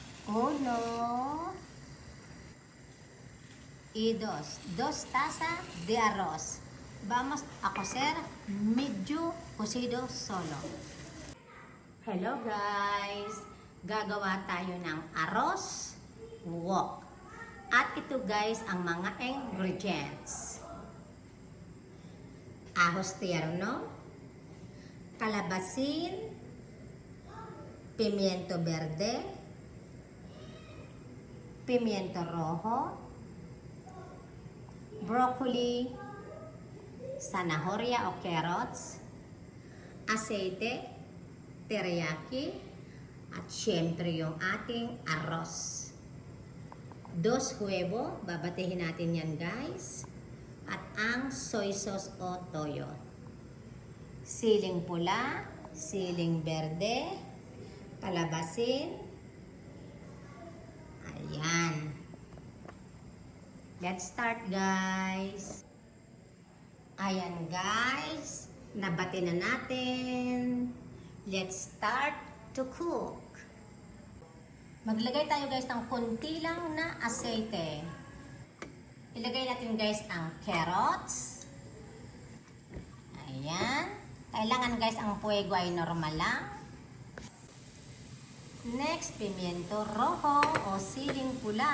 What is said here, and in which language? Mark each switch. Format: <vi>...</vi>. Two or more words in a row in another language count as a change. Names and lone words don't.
<es>Uno y dos tazas de arroz. Vamos a cocer medio cocido solo.</es> <en>Hello guys!</en> <tl>Gagawa tayo ng arroz wok. At ito guys ang mga ingredients.</tl> <es>Ahos tierno, calabasin, pimiento verde, pimiento rojo, broccoli, zanahoria o carrots, aceite,</es> <tl>teriyaki, at syempre yung ating arroz. 2 huevo, babatihin natin yan guys. At ang</tl> <en>soy sauce</en> <tl>o toyo. Siling pula, siling berde, kalabasin.</tl> <en>Ayan. Let's start guys.</en> <tl>Ayan guys, nabati na natin.</tl> <en>Let's start to cook.</en> <tl>Maglagay tayo guys ng konti lang na aceite. Ilagay natin guys ang carrots. Ayan. Kailangan guys ang fuego ay normal lang. Next,</tl> <es>pimiento rojo</es> <tl>o siling pula.</tl>